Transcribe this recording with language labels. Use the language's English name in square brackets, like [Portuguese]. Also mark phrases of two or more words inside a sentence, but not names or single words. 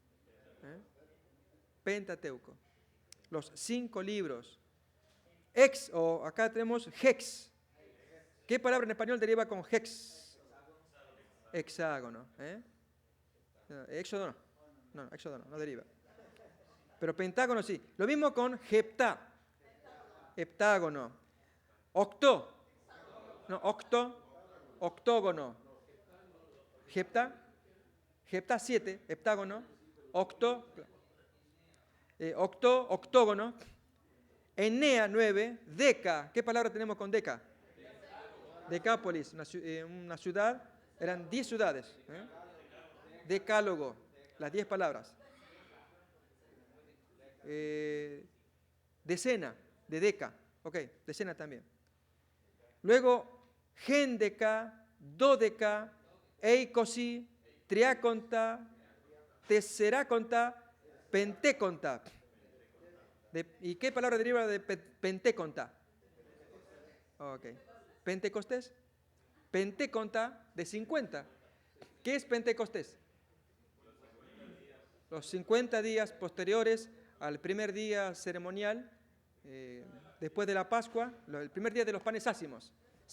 [Spanish] Pentateuco. Los 5 libros. O acá tenemos hex. ¿Qué palabra en español deriva con hex? Hexágono. Éxodo no. No, éxodo no deriva. Pero pentágono sí. Lo mismo con heptá. Heptágono. Octó. No, octógono. Heptá. Heptá 7, heptágono. Octógono. Enea 9, deca. ¿Qué palabra tenemos con deca? Decápolis, una ciudad. Eran 10 ciudades. Decálogo, las 10 palabras. Decena, de deca. Ok, decena también. Luego, gendeca, dodeca, eicosi, triaconta, teseraconta, penteconta. ¿Y qué palabra deriva de penteconta? Ok. ¿Pentecostés? Penteconta de 50. ¿Qué es Pentecostés? Los 50 días posteriores al primer día ceremonial, después de la Pascua, el primer día de los panes ácimos.